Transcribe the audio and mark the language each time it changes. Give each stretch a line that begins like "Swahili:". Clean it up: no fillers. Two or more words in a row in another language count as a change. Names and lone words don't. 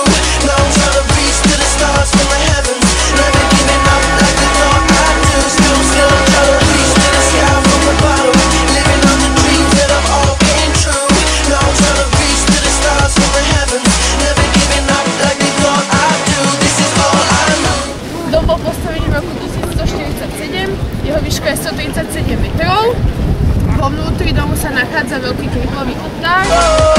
English: Now I'm trying to reach to the stars from the heavens, never giving up like they thought I'd do. Still I'm trying to reach to the sky from the bottom, living out the dreams that have all came true. Now I'm trying to reach to the stars from the heavens, never giving up like they thought I'd do. This is all I know.
Slovak: Dom bol postavený v roku 1147, jeho výška je 137 metrov. Vo vnútri domu sa nachádza veľký kryplový oltár.